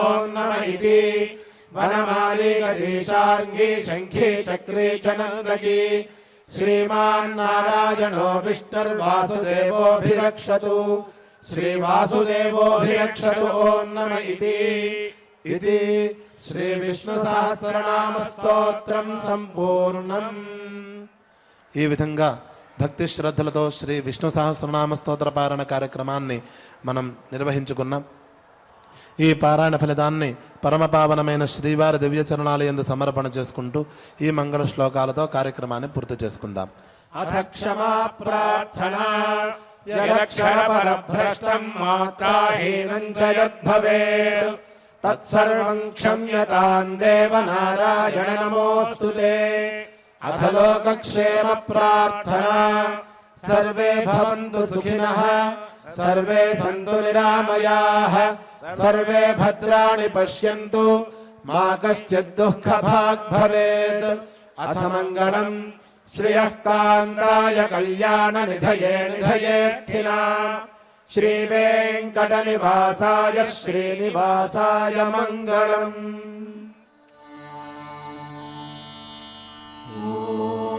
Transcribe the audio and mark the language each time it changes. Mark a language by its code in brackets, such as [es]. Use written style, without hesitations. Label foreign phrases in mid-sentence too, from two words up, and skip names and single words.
[sa] नम इति वनमाली गदीशार्ङ्गी शङ्खी चक्री च नन्दकी श्रीमान्नारायणो विष्णुर्वासुदेवोऽभिरक्षतु श्रीवासुदेवोऽभिरक्षतु ॐ नम इति श्रीविष्णुसहस्रनामस्तोत्रं सम्पूर्णम्। [te] ఈ విధంగా భక్తి శ్రద్ధలతో శ్రీ విష్ణు సహస్రనామ స్తోత్ర పారాయణ కార్యక్రమాన్ని మనం నిర్వహించుకున్నాం. ఈ పారాయణ ఫలితాన్ని పరమపావనమైన శ్రీవారి దివ్య చరణాలయందు సమర్పణ చేసుకుంటూ ఈ మంగళ శ్లోకాలతో కార్యక్రమాన్ని పూర్తి చేసుకుందాం. [sa] అథ క్షమా ప్రార్థనా యదక్షరపదభ్రష్టం మాత్రాహీనం చ యద్భవేత్ తత్సర్వం క్షమ్యతాం దేవనారాయణ నమోऽस्तुते. अथ लोकक्षेम प्रार्थना सर्वे भवन्तु सुखिनः सर्वे सन्तु निरामयाः सर्वे भद्राणि पश्यन्तु मा कश्चित् दुःखभाग् भवेत् अथ मङ्गलम् श्रियः कान्ताय कल्याणनिधये निधयेऽर्थिनाम् श्रीवेङ्कटनिवासाय श्रीनिवासाय मङ्गलम्।